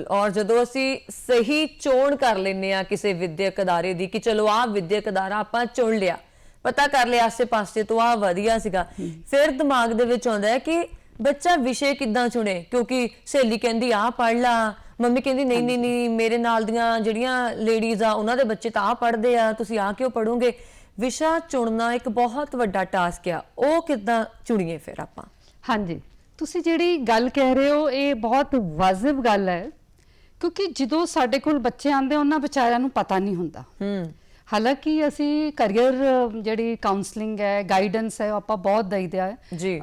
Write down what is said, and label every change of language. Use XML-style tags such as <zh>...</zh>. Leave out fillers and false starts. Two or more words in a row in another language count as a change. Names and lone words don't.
<pa>ਔਰ ਜਦੋਂ ਅਸੀਂ ਸਹੀ ਚੋਣ ਕਰ ਲੈਂਦੇ ਆ ਕਿਸੀ ਵਿੱਦਿਅਕ ਅਦਾਰੇ ਦੀ ਕਿ ਚਲੋ ਆ ਵਿੱਦਿਅਕ ਅਦਾਰਾ ਆਪਾਂ ਚੁਣ ਲਿਆ, ਪਤਾ ਕਰ ਲਿਆ ਆਸੇ ਪਾਸੇ ਤੋ ਆ ਵਧੀਆ ਸੀਗਾ, ਫਿਰ ਦਿਮਾਗ ਦੇ ਵਿੱਚ ਆਉਂਦਾ ਹੈ ਕਿ ਬੱਚਾ ਵਿਸ਼ਾ ਕਿੱਦਾਂ ਚੁਣੇ, ਕਿਉਂਕਿ ਸਹੇਲੀ ਕਹਿੰਦੀ ਆ ਪੜ੍ਹ ਲਾ, ਮੰਮੀ ਕਹਤੀ ਨਹੀਂ ਨਹੀਂ ਨਹੀਂ ਮੇਰੇ ਨਾਲ ਦੀਆਂ ਜਿਹੜੀਆਂ ਲੇਡੀਜ਼ ਆ ਉਨ੍ਹਾਂ ਦੇ ਬੱਚੇ ਤਾਂ ਪੜ੍ਹਦੇ ਆ, ਤੁਸੀਂ ਆ ਕਿਉਂ ਪੜ੍ਹੋਗੇ। ਵਿਸ਼ਾ ਚੁਣਨਾ ਇੱਕ ਬਹੁਤ ਵੱਡਾ ਟਾਸਕ ਆ, ਉਹ ਕਿੱਦਾਂ ਚੁਣੀਏ ਫਿਰ ਆਪਾਂ। ਹਾਂਜੀ, ਤੁਸੀਂ ਜਿਹੜੀ ਗੱਲ ਕਹਿ ਰਹੇ ਹੋ ਇਹ ਬਹੁਤ ਵਾਜਿਬ ਗੱਲ ਹੈ, ਕਿਉਂਕਿ ਜਦੋਂ ਸਾਡੇ ਕੋਲ ਬੱਚੇ ਆਉਂਦੇ ਉਹਨਾਂ ਵਿਚਾਰਿਆਂ ਨੂੰ ਪਤਾ ਨਹੀਂ ਹੁੰਦਾ। ਹਾਲਾਂਕਿ ਅਸੀਂ ਕਰੀਅਰ ਜਿਹੜੀ ਕਾਉਂਸਲਿੰਗ ਹੈ, ਗਾਈਡੈਂਸ ਹੈ, ਆਪਾਂ ਬਹੁਤ ਦਈਦਾ ਹੈ ਜੀ।</pa>